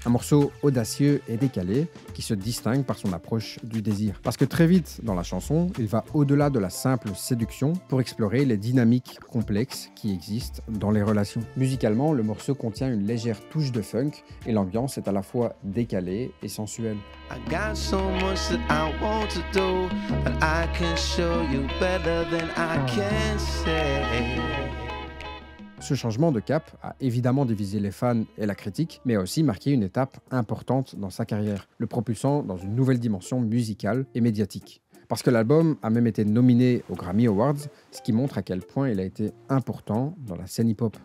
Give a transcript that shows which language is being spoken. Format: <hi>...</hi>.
<fr>Un morceau audacieux et décalé qui se distingue par son approche du désir. Parce que très vite dans la chanson, il va au-delà de la simple séduction pour explorer les dynamiques complexes qui existent dans les relations. Musicalement, le morceau contient une légère touche de funk et l'ambiance est à la fois décalée et sensuelle.</fr> <en>I got so much that I want to do, but I can show you better than I can say.</en> <fr>Ce changement de cap a évidemment divisé les fans et la critique, mais a aussi marqué une étape importante dans sa carrière, le propulsant dans une nouvelle dimension musicale et médiatique. Parce que l'album a même été nominé aux Grammy Awards, ce qui montre à quel point il a été important dans la scène hip-hop.</fr>